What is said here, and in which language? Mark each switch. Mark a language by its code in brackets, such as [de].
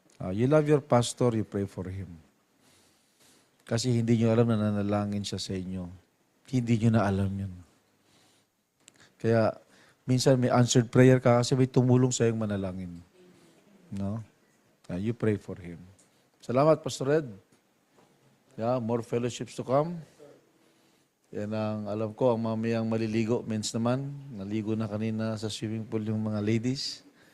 [en] You love your pastor, you pray for him. [tl] Kasi hindi nyo alam na nanalangin siya sa inyo. Hindi nyo na alam yun. Kaya, minsan may answered prayer ka kasi may tumulong sa iyong manalangin. No? [en] You pray for him. [tl] Salamat, Pastor Ed. [en] Yeah, more fellowships to come. [tl] Yan ang alam ko, ang mamayang maliligo, means naman, naligo na kanina sa swimming pool yung mga ladies.